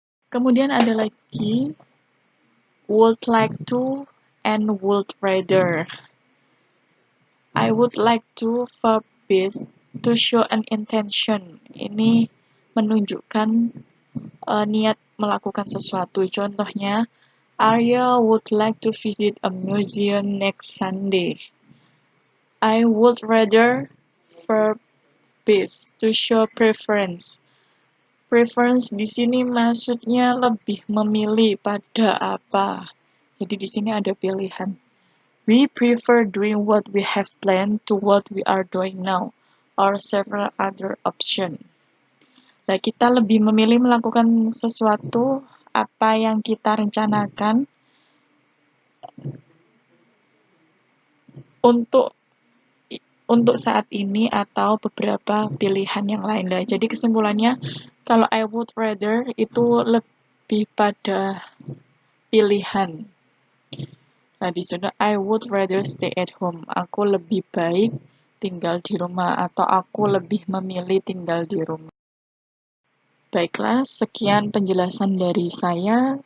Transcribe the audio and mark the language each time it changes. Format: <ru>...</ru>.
<id>Kemudian ada lagi would like to and would rather.</id> <en>I would like to verb base to show an intention.</en> <id>Ini menunjukkan niat melakukan sesuatu. Contohnya,</id> <en>Arya would like to visit a museum next Sunday. I would rather verb base to show preference.</en> <id>Preference di sini maksudnya lebih memilih pada apa. Jadi di sini ada pilihan.</id> <en>We prefer doing what we have planned to what we are doing now, or several other options.</en> <id>Nah, kita lebih memilih melakukan sesuatu apa yang kita rencanakan untuk saat ini atau beberapa pilihan yang lain. Nah, jadi kesimpulannya kalau I would rather itu lebih pada pilihan. Nah, di sana</id> <en>I would rather stay at home.</en> <id>Aku lebih baik tinggal di rumah atau aku lebih memilih tinggal di rumah. Baiklah, sekian penjelasan dari saya.</id>